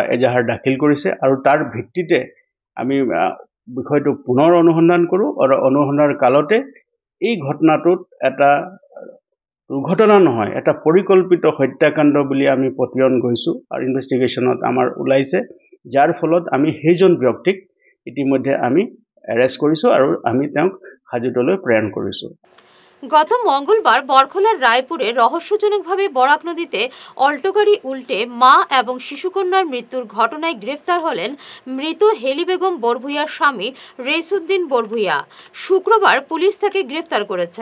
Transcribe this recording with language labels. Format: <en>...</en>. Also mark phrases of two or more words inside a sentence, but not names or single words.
<as>এজাহাৰ দাখিল কৰিছে আৰু তাৰ ভিত্তিতে আমি বিষয়টো পুনৰ অনুসন্ধান কৰোঁ আৰু অনুসন্ধানৰ কালতে এই ঘটনাটোত এটা দুৰ্ঘটনা নহয়, এটা পৰিকল্পিত হত্যাকাণ্ড বুলি আমি পতিয়ন গৈছোঁ আৰু ইনভেষ্টিগেশ্যনত আমাৰ ওলাইছে, যাৰ ফলত আমি সেইজন ব্যক্তিক ইতিমধ্যে আমি এৰেষ্ট কৰিছোঁ আৰু আমি তেওঁক হাজোতলৈ প্ৰেৰণ কৰিছোঁ।</as> <bn>গত মঙ্গলবার বরখলার রায়পুরে রহস্যজনকভাবে বরাক নদীতে অল্টো গাড়ি উল্টে মা এবং শিশুকন্যার মৃত্যুর ঘটনায় গ্রেফতার হলেন মৃত হেলি বেগম বরভুইয়ার স্বামী রেসউদ্দিন বরভুইয়া। শুক্রবার পুলিশ তাকে গ্রেফতার করেছে।</bn>